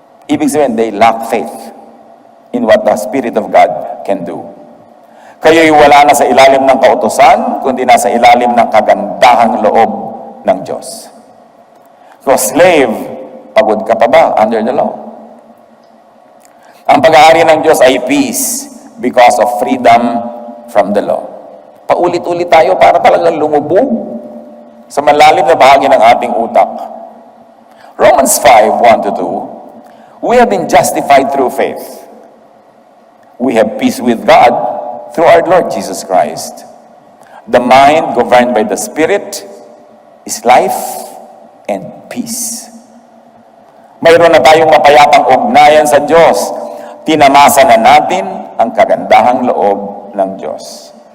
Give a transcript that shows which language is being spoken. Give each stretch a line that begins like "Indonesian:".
Filipino: Ibig sabihin,
English: they lack faith in what the Spirit of God can do.
Filipino: Kayo'y wala na sa ilalim ng kautusan, kundi nasa ilalim ng kagandahang loob ng Diyos. So, slave, pagod ka pa ba
English: under the law?
Filipino: Ang pag-aari ng Diyos ay peace
English: because of freedom from the law.
Filipino: Paulit-ulit tayo para talagang lumubog sa malalim na bahagi ng ating utak.
English: Romans 5:1-2, we have been justified through faith. We have peace with God through our Lord Jesus Christ. The mind governed by the Spirit is life and peace.
Filipino: Mayroon na tayong mapayapang ugnayan sa Diyos. Tinamasa na natin ang kagandahang loob ng Diyos.